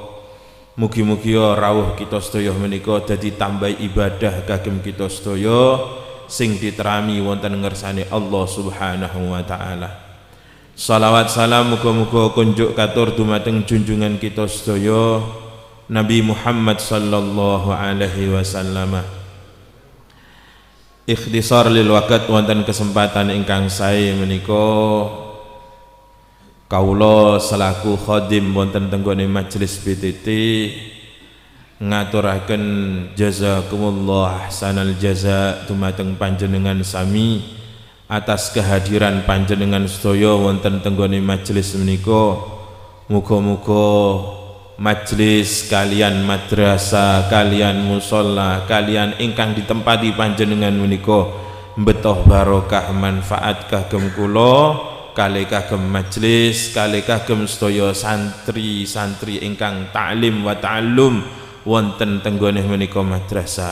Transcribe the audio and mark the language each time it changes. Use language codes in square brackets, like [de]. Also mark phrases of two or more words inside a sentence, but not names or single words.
[jv] Mugi-mugi rawuh kita sedaya menika dadi tambah ibadah kagem kita sedaya sing diterami wonten ngersane Allah [ar] سبحانه وتعالى. [jv] Salawat salam muga-muga kunjuk katur dumateng junjungan kita sedaya Nabi Muhammad [ar] صلى الله عليه وسلم. اختصار للوقت [jv] wonten kesempatan ingkang sae menika Kawula selaku khadim wonten tenggone majelis BTT ngaturaken [ar] جزاكم الله أحسن الجزاء [jv] dumateng panjenengan sami atas kehadiran panjenengan sedaya wonten tenggone majelis menika. Muga-muga majelis kalian madrasah kalian musholla kalian ingkang ditempati panjenengan menika mbetoh barokah manfaat kagem kula kalih kagem majelis kalih kagem sedaya santri-santri ingkang [ar] تعليم وتعلم [jv] wonten tenggone menika madrasah.